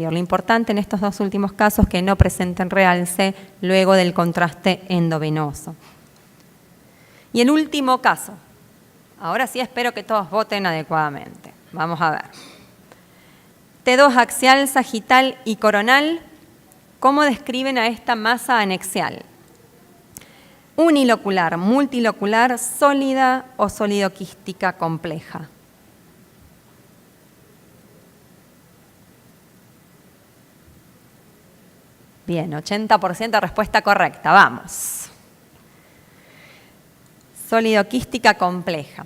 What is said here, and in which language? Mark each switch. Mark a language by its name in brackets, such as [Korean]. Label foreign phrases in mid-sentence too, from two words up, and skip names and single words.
[Spanish] Lo importante en estos 2 últimos casos es que no presenten realce luego del contraste endovenoso. Y el último caso, ahora sí espero que todos voten adecuadamente. Vamos a ver. T2 axial, sagital y coronal. ¿Cómo describen a esta masa anexial? Unilocular, multilocular, sólida o sólido-quística compleja. Bien, 80% de respuesta correcta, vamos. Sólido-quística compleja.